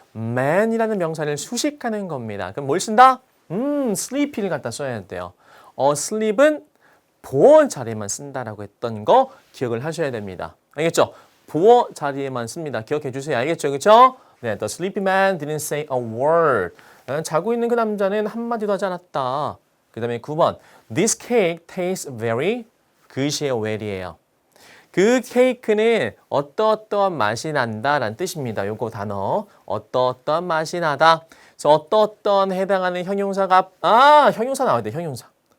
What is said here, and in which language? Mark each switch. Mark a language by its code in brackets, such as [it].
[ko] man이라는 명사를 수식하는 겁니다. 그럼 뭘 쓴다? sleepy를 갖다 써야 돼요. sleep은 보어 자리에만 쓴다라고 했던 거 기억을 하셔야 됩니다. 알겠죠? 보어 자리에만 씁니다. 기억해 주세요. 알겠죠? 그렇죠? 네, [en] the sleepy man didn't say a word. [ko] 자고 있는 그 남자는 한마디도 하지 않았다. 그 다음에 9번 [en] This cake tastes very [ko] 그시의 well이에요. 그 케이크는 어떠어떠한 맛이 난다라는 뜻입니다. 요거 단어 어떠어떠한 맛이 나다. 그래서 어떠어떠한 해당하는 형용사가 형용사 나와야 돼. 형용사.